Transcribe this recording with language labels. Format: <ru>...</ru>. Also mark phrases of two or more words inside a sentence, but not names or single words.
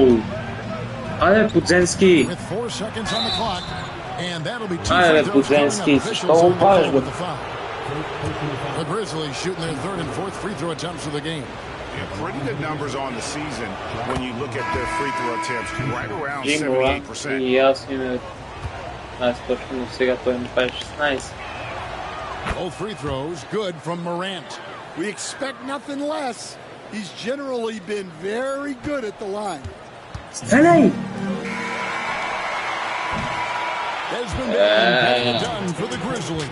<pl>Ale Kudzenski.</pl> <en>With 4 seconds on the clock, and that'll be 2</en> <pl>Ale Kudzenski. Oh, ważne.</pl> <en>The Grizzlies shooting their 3rd and 4th free throw attempts of the game. Yeah, pretty good numbers on the season when you look at their free throw attempts, right around 78%.</en> <bg>И аз имам... Аз точно сега той ми пае 16.</bg> <en>Both free throws good from Morant. We expect nothing less. He's generally been very good at the line. Hey! Desmond Bain done for the Grizzlies.</en>